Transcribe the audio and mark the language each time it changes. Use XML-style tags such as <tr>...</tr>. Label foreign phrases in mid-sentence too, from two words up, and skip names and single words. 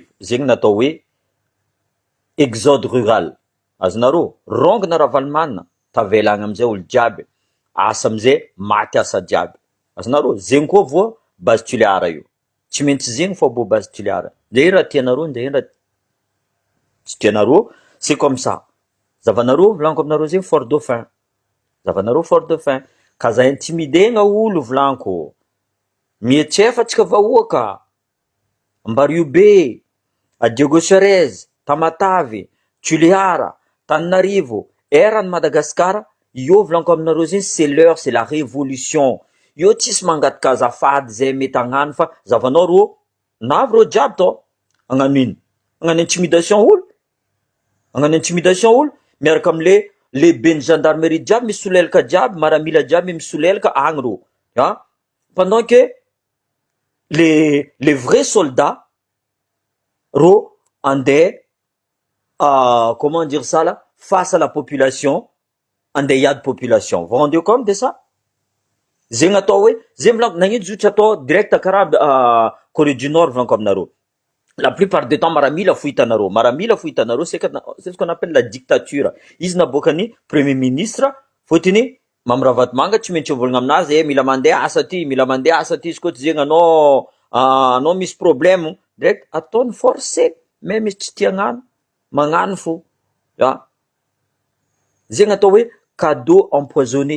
<mg>Zegny natao hoe</mg> <fr>exode rural.</fr> <mg>Azonareo, rongona Ravalomanana, tavela agny amizay olo jiaby, asa amizay maty asa jiaby. Azonareo, zegny koa vao base Toliara io. Tsy maintsy zegny fô bo base Toliara. De ino raha tianareo, de ino raha tsy tianareo,</mg> <fr>c'est comme ça.</fr> <mg>Zavanareo, volaniko aminareo zegny fort dauphin. Zavanareo fort dauphin. Ka za intimidegna olo volaniko. Mietsefa tsika vahoaka. Ambariobe, Diego Charez, Tamatavy, Toliara, Tananarivo, eran'ny Madagasikara, io volaniko aminareo zegny</mg> <fr>c'est l'heure, c'est la révolution.</fr> <mg>Io tsisy mangataka azafady zay mety hagnano fa zavanao rô, navy rô jiaby tô, hagnano ino? Hagnano intimidation olo? Hagnano intimidation olo? Miaraka amle lehiben'ny gendarmerie jiaby misolelaka jiaby, maramila jiaby misolelaka agny rô.</mg> <fr>Pendant que les vrais soldats</fr> <mg>rô andeha</mg> <fr>comment dire ça là, face à la population,</fr> <mg>andeha hiady population.</mg> <fr>Vous rendez compte de ça?</fr> <mg>Zegny atao hoe, zegny volaniko, nagnino zotry atao direct karaha Corée du Nord volaniko aminareo.</mg> <fr>La plupart du temps</fr> <mg>maramila fo hitanareo,</mg> <fr>c'est ce qu'on appelle la dictature.</fr> <mg>Izy naboakany</mg> <fr>premier ministre,</fr> <mg>fotiny Mamirabatomanga tsy maintsy mivolagna aminazy, mila mandeha asa ty, izy koa tsy zegny anao misy problème, direct ataony forcé, même izy tsy tia hagnano, magnano fo. Zegny atao hoe</mg> <fr>cadeau empoisonné.</fr>